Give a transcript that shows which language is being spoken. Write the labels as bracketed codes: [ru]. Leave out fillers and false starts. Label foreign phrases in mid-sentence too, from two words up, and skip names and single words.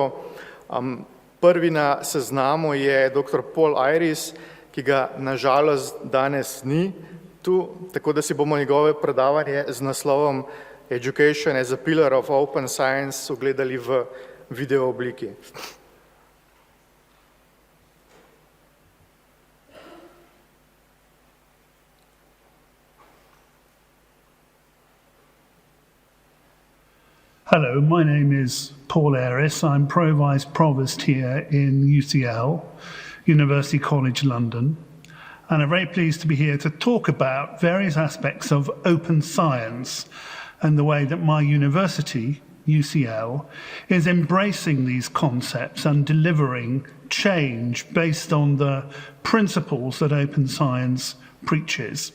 [sl] Prvi na seznamu je dr. Paul Iris, ki ga nažalost danes ni tu, tako da si bomo njegove predavanje z naslovom Education as a Pillar of Open Science ogledali v video obliki. [en] Hello, my name is Paul Iris. I'm Pro-Vice Provost here in UCL, University College London, and I'm very pleased to be here to talk about various aspects of open science and the way that my university, UCL, is embracing these concepts and delivering change based on the principles that open science preaches.